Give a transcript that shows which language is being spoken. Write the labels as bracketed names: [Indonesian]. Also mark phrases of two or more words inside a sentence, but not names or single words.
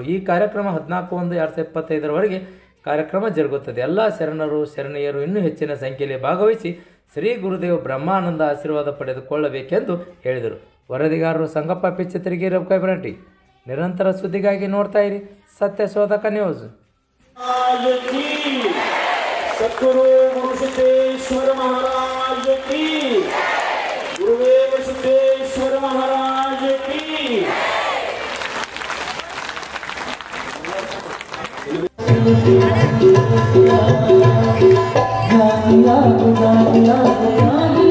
[Kannada] ಈ ಕಾರ್ಯಕ್ರಮ 14/1/2025ರವರೆಗೆ ಕಾರ್ಯಕ್ರಮ ಜರುಗುತ್ತದೆ. ಎಲ್ಲ ಶರಣರು, ಶರಣೆಯರು ಇನ್ನೂ ಹೆಚ್ಚಿನ ಸಂಖ್ಯೆಯಲ್ಲಿ ಭಾಗವಹಿಸಿ ಶ್ರೀ ಗುರುದೇವ ಬ್ರಹ್ಮಾನಂದ ಆಶೀರ್ವಾದ ಪಡೆದುಕೊಳ್ಳಬೇಕೆಂದು ಹೇಳಿದರು. ವರದಿಗಾರರು ಸಂಗಪ್ಪ ಪಿಚ್ಚತಿರಿಗೆ, ರಬಕೈಬರಟಿ. ನಿರಂತರ ಸುದ್ದಿಗಾಗಿ ನೋಡ್ತಾ ಇರಿ ಸತ್ಯಶೋಧಕ ನ್ಯೂಸ್. [Hindi] सद्गुरु गुरु सिद्धेश्वर महाराज की, गुरुदेव सिद्धेश्वर महाराज की। या